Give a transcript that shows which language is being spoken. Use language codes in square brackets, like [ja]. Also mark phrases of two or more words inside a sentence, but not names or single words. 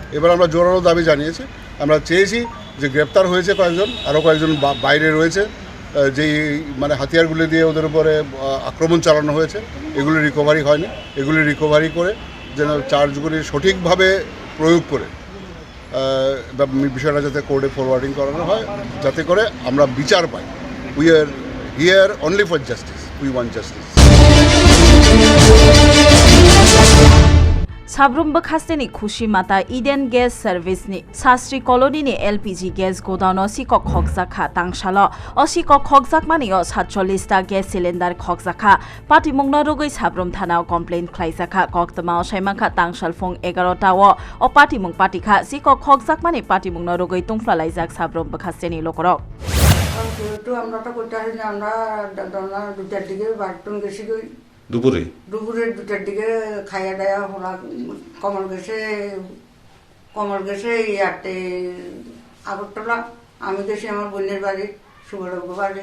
[bn] এবার আমরা জোরালো দাবি জানিয়েছি, আমরা চেয়েছি যে গ্রেপ্তার হয়েছে কয়েকজন, আরও কয়েকজন বাইরে রয়েছে, যেই মানে হাতিয়ারগুলি দিয়ে ওদের উপরে আক্রমণ চালানো হয়েছে, এগুলি রিকভারি হয়নি। এগুলি রিকভারি করে যেন চার্জগুলি সঠিকভাবে প্রয়োগ করে বিষয়টা যাতে কোর্টে ফরওয়ার্ডিং করানো হয়, যাতে করে আমরা বিচার পাই। [en] we are here only for justice. We want justice. [trp] Sabrum bakhasteni khushi mata Eden Gas Service ni Sastri Colony ni [en] LPG gas godown [trp] sikok khokjakha tangsalo osikok khokjak mani o 47 ta [en] gas cylinder [trp] khokjakha patimung norogoi Sabrum thana complaint khlaijaka koktama saimangkha tangsal phong 11 ta o patimung patikha sikok khokjak mani patimung norogoi tungflalaijak Sabrum bakhasteni lokorok [bn] তো আমরা তো করতে পারি না, আমরা 2টার দিকে বাথরুম গেছি, দুপুরে 2টার দিকে খাইয়া দায়া হলা কমল গেছে ইয়াতে আগরতলা, আমি গেছি আমার বোনের বাড়ি সুবর্ণপুর বাড়ি।